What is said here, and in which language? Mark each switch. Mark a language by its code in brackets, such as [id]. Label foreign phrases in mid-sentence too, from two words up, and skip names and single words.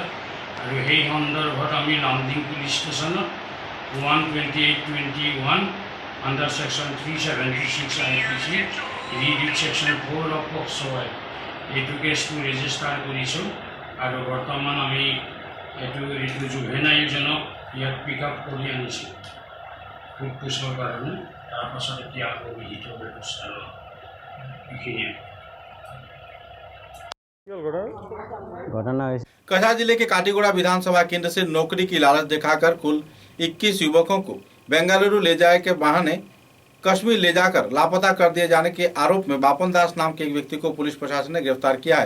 [as] আৰু সেই সন্দৰ্ভত আমি লামডিং পুলিচ ষ্টেচনত 12821 [en] under section 376 IPC read section 4 of POCSO [as] এইটো কেছটো ৰেজিষ্টাৰ কৰিছোঁ। আৰু বৰ্তমান আমি এইটো জুভেনাইলজনক ইয়াত [en] pick up [as] কৰি আনিছোঁ সোধপোছৰ কাৰণে। তাৰপাছত এতিয়া আকৌ বিহিত ব্যৱস্থা লওঁ এইখিনিয়ে। [hi] कछा जिले के काटीगुड़ा विधानसभा केंद्र से नौकरी की लालच दिखाकर कुल 21 युवकों को बेंगलुरु ले जाए के बहाने कश्मीर ले जाकर लापता कर दिए जाने के आरोप में बापन दास नाम के एक व्यक्ति को पुलिस प्रशासन ने गिरफ्तार किया है।